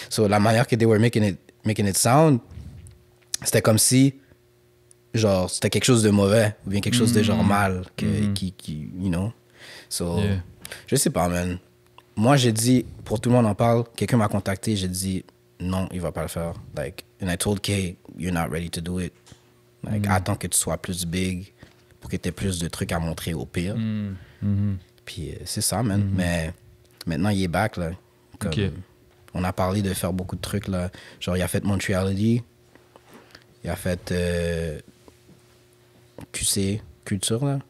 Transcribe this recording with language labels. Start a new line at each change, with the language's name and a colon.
French: So, la manière que
English: they were making it sound,
French: c'était comme si, genre, c'était quelque chose de mauvais, ou bien quelque chose de genre mal, qui
English: you know?
French: So, je sais pas, man. Moi, j'ai dit, pour Tout le monde en parle, quelqu'un m'a contacté, j'ai dit... Non, il va pas le faire.
English: Like, and I told Kay, you're not ready to do it.
French: Like, attends que tu sois plus big pour que tu aies plus de trucs à montrer au pire. Puis c'est ça, man. Mais maintenant, il est back, là. Comme, on a parlé de faire beaucoup de trucs, là. Genre, il a fait Montreality. Il a fait QC, Culture, là.